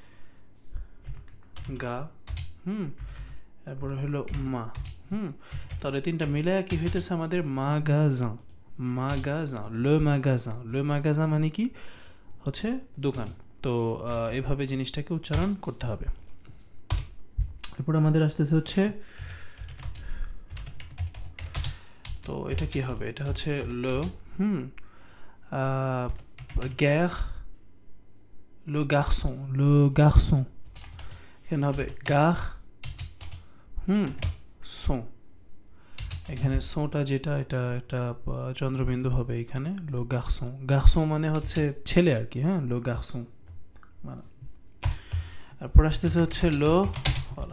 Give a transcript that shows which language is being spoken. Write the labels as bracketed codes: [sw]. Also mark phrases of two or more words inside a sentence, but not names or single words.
[bn] গা, তারপরে হলো মা, তাহলে তিনটা মিলে কি হইতেছে আমাদের মাগাজান, মাগাজান, [fr] le magasin [bn] মানে কি হচ্ছে দোকান। তো এভাবে জিনিসটাকে উচ্চারণ করতে হবে। এরপর আমাদের আসতেছে হচ্ছে, তো এটা কি হবে, এটা হচ্ছে [fr] le guerre, le garçon, [bn] এখানে হবে গার son, এখানে সোটা যেটা এটা একটা চন্দ্রবিন্দু হবে এখানে, [fr] le garçon, [bn] গার্সন মানে হচ্ছে ছেলে আর কি, [fr] le garçon [bn] মানে। তারপর আসতেছে হচ্ছে লো, বলা।